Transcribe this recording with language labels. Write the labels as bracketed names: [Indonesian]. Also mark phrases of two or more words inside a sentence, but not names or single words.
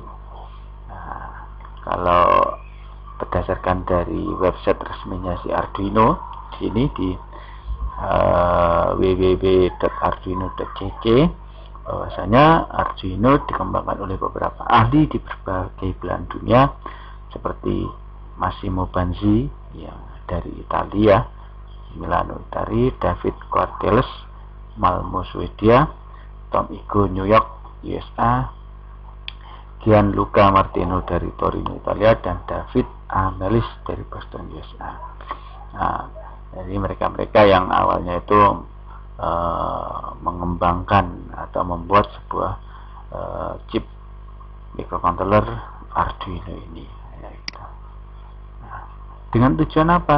[Indonesian] Nah, kalau berdasarkan dari website resminya si Arduino sini di www.arduino.cc, bahwasanya Arduino dikembangkan oleh beberapa ahli di berbagai belahan dunia seperti Massimo Banzi yang dari Italia, Milano Italia, David Quarteles, Malmo Swedia, Tom Igo New York USA, Gianluca Martino dari Torino, Italia, dan David Amelis dari Boston, USA. Nah, jadi mereka-mereka yang awalnya itu mengembangkan atau membuat sebuah chip microcontroller Arduino ini. Ya, gitu. Nah, dengan tujuan apa?